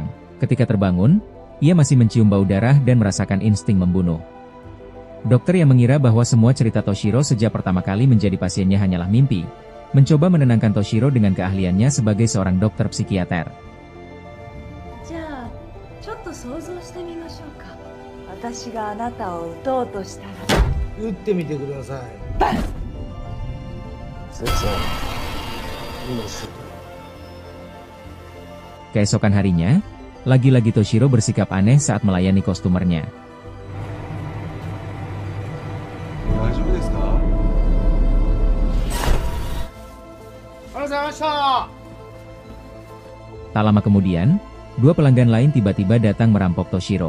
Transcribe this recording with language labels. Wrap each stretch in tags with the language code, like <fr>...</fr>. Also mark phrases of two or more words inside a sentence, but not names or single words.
<id>Ketika terbangun, ia masih mencium bau darah dan merasakan insting membunuh. Dokter yang mengira bahwa semua cerita Toshiro sejak pertama kali menjadi pasiennya hanyalah mimpi, mencoba menenangkan Toshiro dengan keahliannya sebagai seorang dokter psikiater.</id> <ja>ちょっと想像してみましょうか。私があなたを撃とうとしたら。撃ってみてください。</ja> <id>Keesokan harinya, lagi-lagi Toshiro bersikap aneh saat melayani kostumernya. Tak lama kemudian, dua pelanggan lain tiba-tiba datang merampok Toshiro.</id>